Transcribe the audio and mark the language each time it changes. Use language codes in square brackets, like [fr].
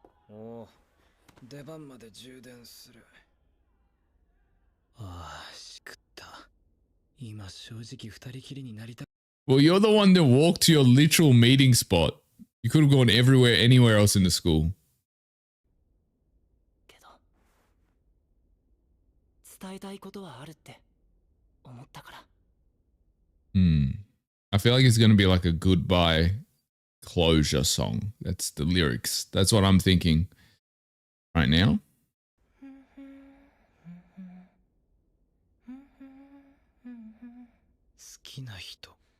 [ja] おう、出番まで充電する。ああ、しくった。今正直二人きりになりた。 [en] Well, you're the one that walked to your literal meeting spot. You could have gone everywhere, anywhere else in the school. [ja] けど、伝えたいことはあるって思ったから。 [en] I feel like it's going to be like a goodbye closure song. That's the lyrics. That's what I'm thinking right now. [ja] 好きな人。